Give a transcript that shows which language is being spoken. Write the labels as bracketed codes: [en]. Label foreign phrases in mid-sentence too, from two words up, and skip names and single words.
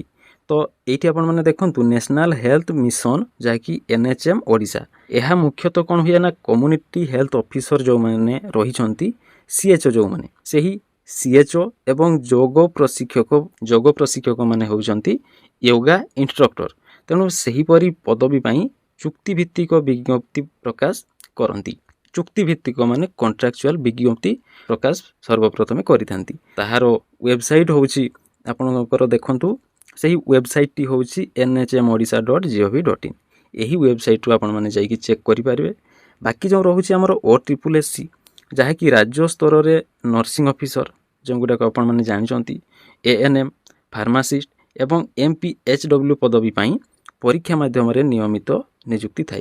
[or] ତ ଏଇଠି ଆପଣମାନେ ଦେଖନ୍ତୁ ନ୍ୟାସନାଲ୍ ହେଲ୍ଥ ମିଶନ, ଯାହାକି NHM ଓଡ଼ିଶା, ଏହା ମୁଖ୍ୟତଃ କ'ଣ ହୁଏ ନା [en] community health officer [or] ଯେଉଁମାନେ ରହିଛନ୍ତି, CHO ଯେଉଁମାନେ, ସେହି CHO ଏବଂ ଯୋଗ ପ୍ରଶିକ୍ଷକମାନେ ହେଉଛନ୍ତି [en] yoga instructor. [or] ତେଣୁ ସେହିପରି ପଦବୀ ପାଇଁ ଚୁକ୍ତିଭିତ୍ତିକ ବିଜ୍ଞପ୍ତି ପ୍ରକାଶ କରନ୍ତି। ଚୁକ୍ତିଭିତ୍ତିକ ମାନେ କଣ୍ଟ୍ରାକ୍ଚୁଆଲ୍ ବିଜ୍ଞପ୍ତି ପ୍ରକାଶ ସର୍ବପ୍ରଥମେ କରିଥାନ୍ତି। ତାହାର ୱେବସାଇଟ୍ ହେଉଛି ଆପଣଙ୍କର ଦେଖନ୍ତୁ, ସେହି ୱେବସାଇଟ୍ଟି ହେଉଛି nhmodisha.gov.in। ଏହି ୱେବସାଇଟ୍ରୁ ଆପଣମାନେ ଯାଇକି ଚେକ୍ କରିପାରିବେ। ବାକି ଯେଉଁ ରହୁଛି ଆମର OSSC, ଯାହାକି ରାଜ୍ୟ ସ୍ତରରେ [en] nursing officer, [or] ଯେଉଁଗୁଡ଼ାକ ଆପଣମାନେ ଜାଣିଛନ୍ତି, ANM, ଫାର୍ମାସିଷ୍ଟ ଏବଂ MPHW ପଦବୀ ପାଇଁ ପରୀକ୍ଷା ମାଧ୍ୟମରେ ନିୟମିତ ନିଯୁକ୍ତି ଥାଏ।